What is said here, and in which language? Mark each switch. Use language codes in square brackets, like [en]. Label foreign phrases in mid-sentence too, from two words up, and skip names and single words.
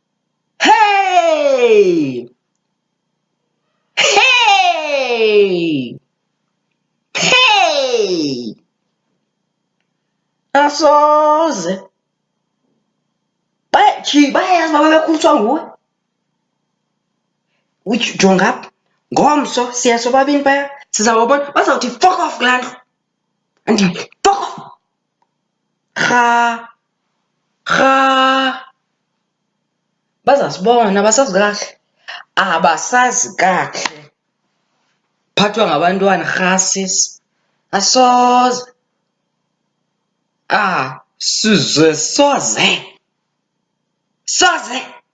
[xh] Hey! Asoze. Bayayazi uba babekhuliswa nguwe. Jonga apha. Ngomso siya sobabini phaya. Sizawubona. Bazawuthi [en] fuck off [xh] kulaa ndlu. Andithi [en] fuck off. [xh] Bazasibona abasazi kakuhle. Abasazi kakuhle. Phathwa ngabantwana sisi. Asoze. Soze.